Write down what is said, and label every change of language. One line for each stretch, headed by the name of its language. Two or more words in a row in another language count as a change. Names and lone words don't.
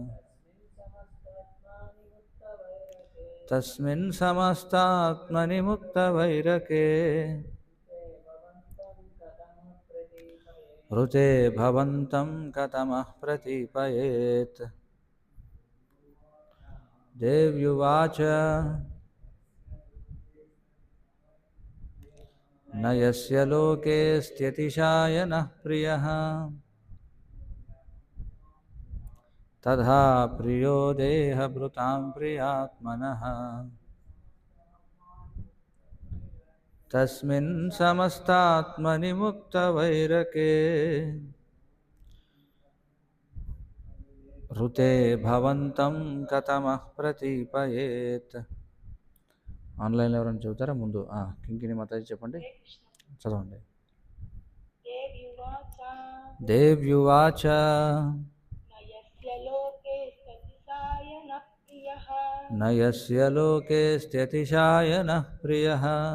Sanskrit: తస్మిన్ సమస్తాత్మని ముక్తవైరకే ఋతే భవంతం కథమః ప్రతీపయేత్. దేవ్యువాచ న యస్య లోకేస్త్యతిశాయనః ప్రియః तथा प्रियो देहभृतां प्रियात्मनः तस्मिन् समस्तात्मनि मुक्तवैरके ऋते भवन्तं कथमः प्रतीपयेत्.
Telugu: ఆన్లైన్లో ఎవరైనా చెబుతారా? ముందు కింకిణి మాతాజీ చెప్పండి, చదవండి.
Sanskrit: దేవ్యువాచ నయస్య లోకే స్థితిశాయనః ప్రియః